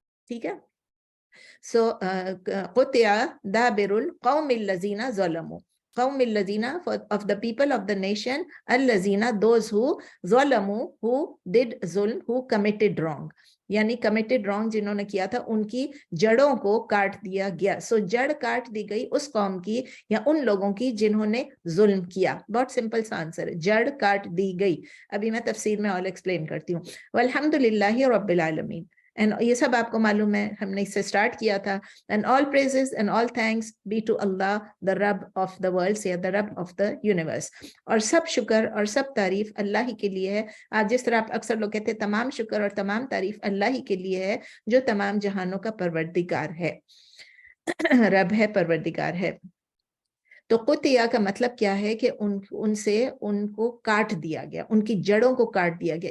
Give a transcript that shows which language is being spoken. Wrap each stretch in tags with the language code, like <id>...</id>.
<en>ٹھیک ہے, سو</en> <ar>قطع دابر القوم الذین ظلموا,</ar> <en>قوم الذین of the people of the nation, الذین those who ظلموا who did ظلم, who committed wrong, یعنی committed wrong</en> <ur>جنہوں نے کیا تھا ان کی جڑوں کو کاٹ دیا گیا. سو جڑ کاٹ دی گئی اس قوم کی یا ان لوگوں کی جنہوں نے ظلم کیا. بہت سمپل سا آنسر ہے, جڑ کاٹ دی گئی. ابھی میں تفسیر میں اور ایکسپلین کرتی ہوں.</ur> <ar>والحمد للہ رب العالمین,</ar> <ur>and یہ سب آپ کو معلوم ہے, ہم نے اس سے سٹارٹ کیا تھا.</ur> <en>and all praises and all thanks be to Allah, the Rabb of the worlds, یا the Rabb of the universe.</en> <ur>اور سب شکر اور سب تعریف اللہ ہی کے لیے ہے. آج جس طرح آپ اکثر لوگ کہتے ہیں تمام شکر اور تمام تعریف اللہ ہی کے لیے ہے جو تمام جہانوں کا پروردگار ہے, رب ہے, پروردگار ہے. تو قطع کا مطلب کیا ہے کہ ان سے ان کو کاٹ دیا گیا, ان کی جڑوں کو کاٹ دیا گیا.</ur>